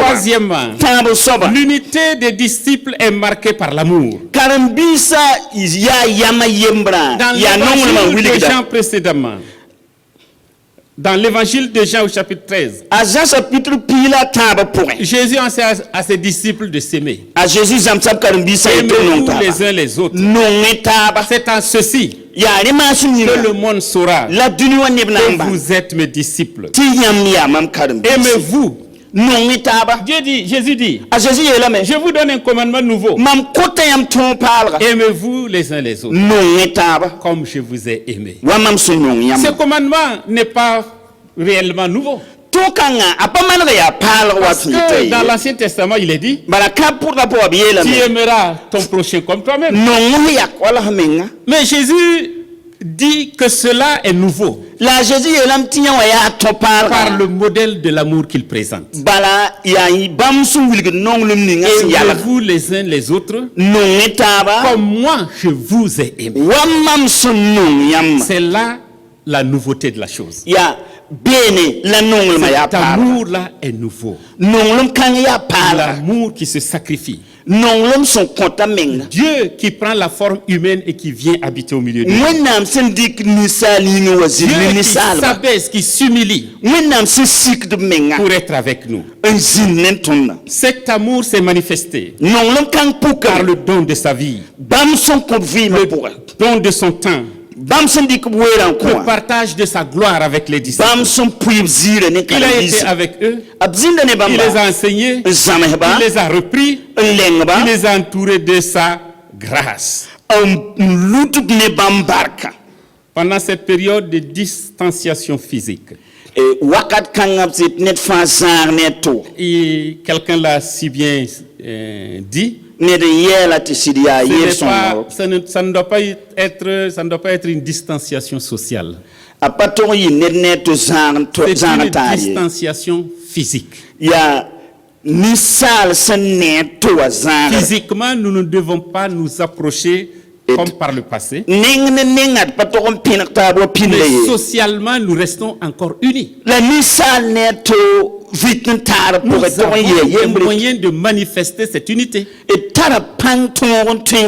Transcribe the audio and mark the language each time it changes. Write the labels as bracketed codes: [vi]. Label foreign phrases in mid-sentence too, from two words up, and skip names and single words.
[fr] Troisièmement, [mos] tãab soaba [fr] l'unité des disciples est marquée par l'amour. [mos] karen-biisã yaa yama yembrã [fr] Dans [mos] yaa nonglmã [fr] l'évangile de [mos] wilgda [fr] Jean précédemment, dans l'évangile de Jean au chapitre 13, [mos] a Zã chapitre pii la a tãabã pʋgẽ [fr] Jésus enseigne à ses disciples de s'aimer. [mos] a Jésus zãmb sab karen-biisã yetɩ b nong [fr] Aimez-vous [mos] taaba [fr] les uns les autres. [mos] nongẽ taaba [fr] C'est en ceci [mos] yaa rẽ maasem [fr] que [mos] yĩnga [fr] le monde saura [mos] la dũni wã neb na n [fr] que [mos] bãng [fr] vous êtes mes disciples. [mos] tɩ yãmb yaa mam karen-biis [fr] Aimez-vous. [mos] nongẽ taaba [fr] Jésus dit, [mos] a Jésus yeelame [fr] je vous donne un commandement nouveau. [mos] mam kota yãmb tõog paalga [fr] Aimez-vous les uns les autres, [mos] nongẽ taaba [fr] comme je vous ai aimé. [mos] wa mam sẽn nong [fr] Ce [mos] yãmba [fr] commandement n'est pas réellement nouveau. [mos] tõog-kãngã a pa manega yaa paalg wa [fr] Parce [mos] tɩ [fr] que dans l'Ancien Testament, il est dit, [mos] bala kãb pʋgã pʋga b [fr] tu [mos] yeelame [fr] aimeras ton prochain comme toi-même. [mos] nong f yak wala f menga [fr] Mais Jésus dit que cela est nouveau [mos] la a Jésus yeelame tɩ yã wã yaa tõ [fr] par [mos] paalga [fr] le modèle de l'amour qu'il présente. [mos] bala yaa bãmb sẽn wilgd nonglem ninga sẽn yalga [fr] Aimez-vous les uns les autres [mos] nongẽ taaba [fr] comme moi je vous ai aimé. [mos] wa mam sẽn nong yãmba [fr] C'est là la nouveauté de la chose. [mos] yaa beene la nonglmã yaa [fr] Cet [mos] paalga [fr] amour-là est nouveau. [mos] nonglem kãng yaa paalga [fr] L'amour qui se sacrifie. [mos] nonglem sẽn kõta menga [fr] Dieu qui prend la forme humaine et qui vient habiter au milieu de nous. [mos] wẽnnaam sẽn dɩk ninsaal yĩngẽ wa zĩnd [fr] Dieu [mos] ne [fr] qui [mos] ninsaalba [fr] s'abaisse, qui s'humilie [mos] wẽnnaam sẽn sikd b menga [fr] pour être avec nous. [mos] n zĩnd ne tõnda [fr] Cet amour s'est manifesté [mos] nonglem kãng puka [fr] par le don de sa vie, [mos] bãmb sẽn kõ b vɩɩmã pʋga [fr] don de son temps, [mos] bãmb sẽn dɩk b weerã n kõ [fr] le [mos] wã [fr] partage de sa gloire avec les disciples. [mos] bãmb sẽn pʋɩ b ziirã ne [fr] Il a été [mos] karen-biisã [fr] avec eux, [mos] b zĩnda ne [fr] il [mos] bãmba [fr] les a enseignés, [mos] n zãmsba [fr] il les a repris, [mos] n lengba [fr] il les a entourés de sa grâce. [mos] n lutb ne bãmb barka [fr] Pendant cette période de distanciation physique, [mos] wakat kãngã b tɩ ned fãa zãag ne a tʋʋg [fr] et quelqu'un l'a si bien dit, [mos] ned n yɛɛla tɩ sɩd yaa [fr] ce [mos] yeel [fr] n'est [mos] sõngo [fr] pas- ça ne doit pas être une distanciation sociale. [mos] a pa tog n yɩ ned ne tɩ [fr] C'est [mos] zãag [fr] une [mos] taar ye [fr] distanciation physique. [mos] yaa ninsaal sẽn ne tɩ wa zãagre [fr] Physiquement, nous ne devons pas nous approcher comme par le passé. [mos] neng ne nengã d pa tog n pẽneg taab wa pĩnd la [fr] Mais [mos] ye [fr] socialement, nous restons encore unis. [mos] la ninsaal ne tɩ vɩt n taar [fr] Nous [mos] pʋgẽ tog n yɩa [fr] avons des [mos] yembre [fr] moyens de manifester cette unité. [mos] d tara pãng tõog n tõe n maneg tɩ